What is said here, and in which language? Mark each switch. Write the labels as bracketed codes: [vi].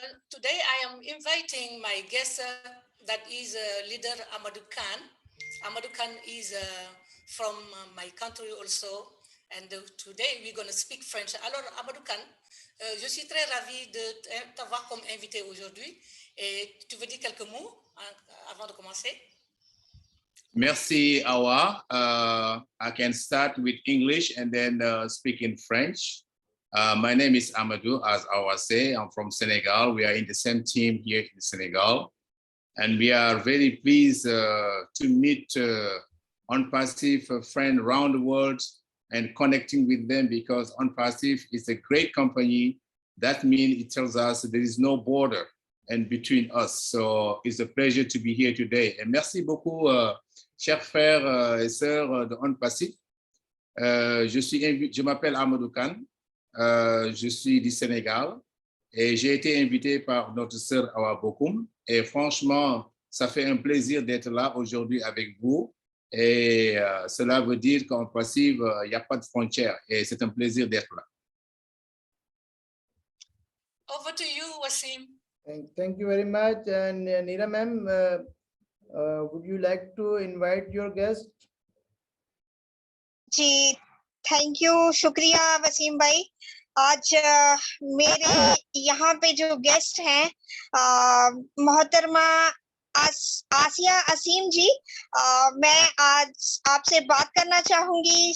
[en] Today I am inviting my guest that is leader Amadou Khan. Amadou Khan is from my country also, and today we're going to speak French. [fr] Alors Amadou Khan, je suis très ravie de t'avoir comme invité aujourd'hui. Et tu veux dire quelques mots avant de commencer? Merci, Awa. [en] I can start with English and then speak in French. My name is Amadou, as Awa say. I'm from Senegal. We are in the same team here in Senegal. And we are very pleased to meet ONPASSIVE friends around the world and connecting with them, because ONPASSIVE is a great company. That means it tells us there is no border. and between us. So it's a pleasure to be here today. [fr] Et merci beaucoup, chers frères et sœurs de ONPASSIVE. Je m'appelle Amadou Kane, je suis du Sénégal et j'ai été invité par notre sœur Awa Bokoum. Et franchement, ça fait un plaisir d'être là aujourd'hui avec vous. Et cela veut dire qu'en passive, il n'y a pas de frontières et c'est un plaisir d'être là. [en] Over to you, Waseem. Thank you very much. And Neera ma'am, would you like to invite your guest? [hi] Ji, [en] thank you, [hi] शुक्रिया वसीम भाई। आज मेरे यहाँ पे जो guest हैं मोहतरमा आसिया असीम जी, मैं आज आपसे बात करना चाहूंगी।